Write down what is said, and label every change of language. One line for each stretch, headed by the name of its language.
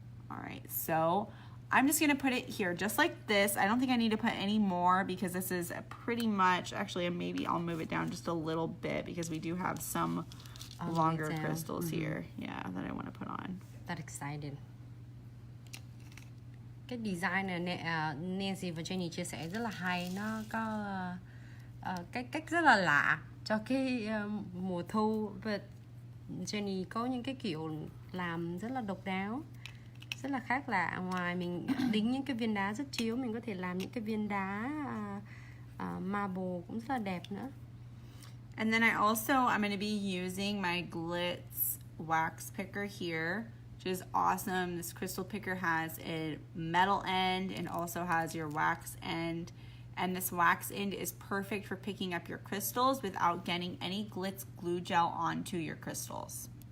English: All right, so I'm just gonna put it here just like this. I don't think I need to put any more because this is pretty much, actually maybe I'll move it down just a little bit because we do have some longer crystals here, yeah, that I want to put on. That excited.
Vietnamese: Cái design này Nancy và Jenny chia sẻ rất là hay, nó có cái cách rất là lạ cho cái mùa thu, và Jenny có những cái kiểu làm rất là độc đáo, rất là khác lạ. Ngoài mình đính những cái viên đá rất chiếu, mình có thể làm những cái viên đá marble cũng rất là đẹp nữa.
English: And then I'm going to be using my Glitz wax picker here, which is awesome. This crystal picker has a metal end and also has your wax end. And this wax end is perfect for picking up your crystals without getting any Glitz glue gel onto your crystals.